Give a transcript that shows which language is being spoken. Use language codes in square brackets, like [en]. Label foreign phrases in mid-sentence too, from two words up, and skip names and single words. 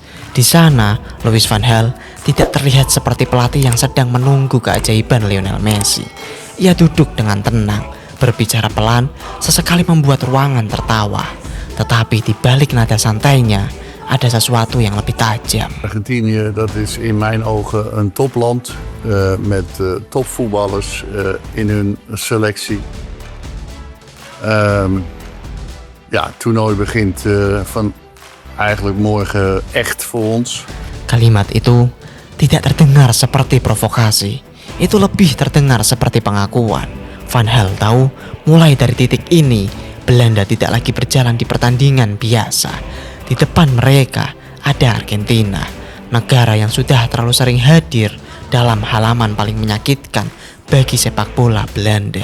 [id] Di sana, Louis van Gaal tidak terlihat seperti pelatih yang sedang menunggu keajaiban Lionel Messi. Ia duduk dengan tenang, berbicara pelan, sesekali membuat ruangan tertawa. Tetapi di balik nada santainya, ada sesuatu yang lebih tajam. [nl] Argentinië, dat is in mijn ogen een topland met topvoetballers in hun selectie. Ja, het toernooi begint van eigenlijk morgen echt voor ons. [id] Kalimat itu tidak terdengar seperti provokasi. Itu lebih terdengar seperti pengakuan. Van Gaal tahu mulai dari titik ini Belanda tidak lagi berjalan di pertandingan biasa. Di depan mereka ada Argentina, negara yang sudah terlalu sering hadir dalam halaman paling menyakitkan bagi sepak bola Belanda.